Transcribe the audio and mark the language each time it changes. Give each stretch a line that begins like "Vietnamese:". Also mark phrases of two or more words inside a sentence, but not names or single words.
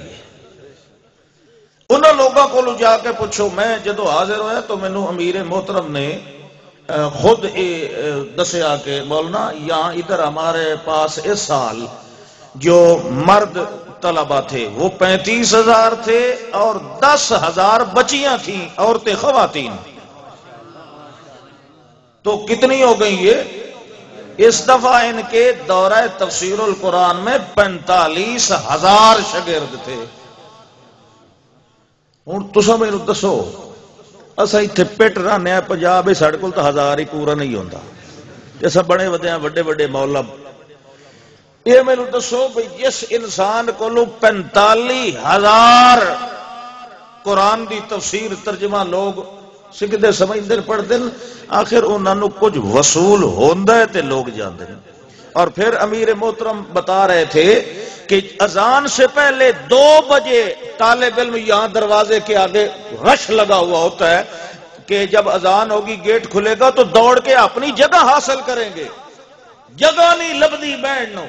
Urdu: انہوں لوگوں کو جا کے پوچھو،
Punjabi: میں جدو حاضر ہویا تو مینوں امیر محترم نے خود دسیا
Urdu: کہ مولانا یہاں ادھر ہمارے پاس اس سال جو مرد طلبہ تھے وہ 35,000 تھے اور 10,000 بچیاں تھیں، عورتیں خواتین، تو کتنی ہو گئی یہ؟ اس دفعہ ان کے دورہ تفسیر القرآن میں 45,000 شاگرد تھے۔
Punjabi: ہوں تساں مینوں دسو، اساں ایتھے پٹ رہنے ہیں پنجاب، ساڈے کول تو 1000 ہی پورا نہیں ہوندا، اساں بڑے ودے ہیں وڈے وڈے مولب۔ یہ مینوں دسو بھئی جس انسان کو 45,000 قرآن دی تفسیر ترجمہ لوگ سکھدے سمجھدے پڑھتے ہیں، آخر انہاں نوں کچھ وصول ہوندا ہے تے لوگ جاندے ہیں۔
Urdu: اور پھر امیر محترم بتا رہے تھے کہ اذان سے پہلے 2 بجے طالب علم یہاں دروازے کے آگے رش لگا ہوا ہوتا ہے کہ جب اذان ہوگی گیٹ کھلے گا تو دوڑ کے اپنی جگہ حاصل کریں گے،
Punjabi: جگہ نہیں لبدی بینڈ نو۔